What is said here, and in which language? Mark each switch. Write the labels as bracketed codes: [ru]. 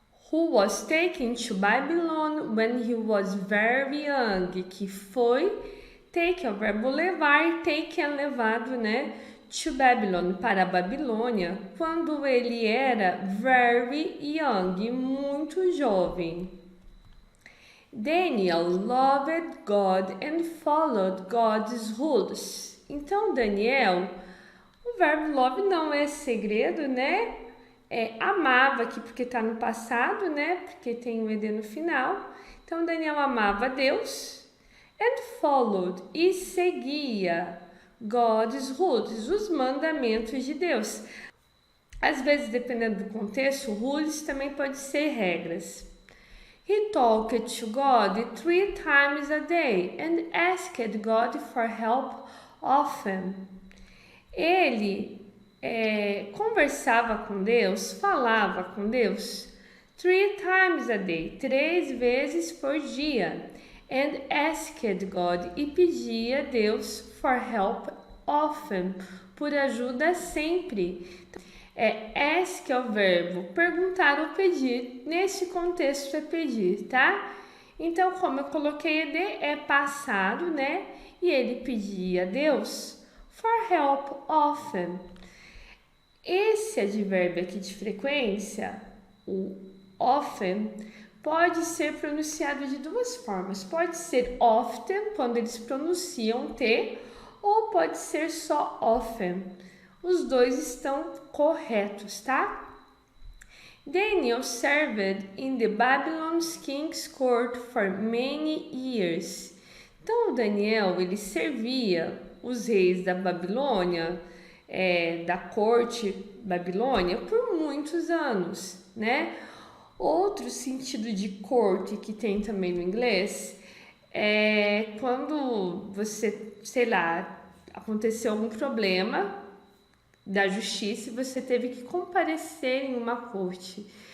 [en] Who was taken to Babylon when he was very young, [pt] que foi take, é o verbo levar, taken, levado, né? [en] To Babylon, [pt] para a Babilônia, quando ele era [en] very young, [pt] muito jovem. [en] Daniel loved God and followed God's rules. [pt] Então, Daniel, o verbo love não é segredo, né? Amava aqui porque está no passado, né? Porque tem o ed no final. Então, Daniel amava Deus [en] and followed, [pt] e seguia [en] God's rules, [pt] os mandamentos de Deus. Às vezes, dependendo do contexto, rules também pode ser regras. [en] He talked to God 3 times a day and asked God for help often. [pt] Ele conversava com Deus, falava com Deus [en] 3 times a day, [pt] 3 vezes por dia. [en] And asked God, [pt] e pedia a Deus [en] for help often, [pt] por ajuda sempre. Ask é o verbo perguntar ou pedir, nesse contexto é pedir, tá? Então, como eu coloquei ED, é passado, né? e ele pedia a Deus [en] for help often. [pt] Esse advérbio aqui de frequência, o often, pode ser pronunciado de duas formas. Pode ser often, quando eles pronunciam T, ou pode ser só often. Os dois estão corretos, tá? [en] Daniel served in the Babylon's king's court for many years. [pt] Então, o Daniel, ele servia os reis da Babilônia, da corte Babilônia, por muitos anos, né? Outro sentido de corte que tem também no inglês é quando você, sei lá, aconteceu algum problema da justiça e você teve que comparecer em uma corte.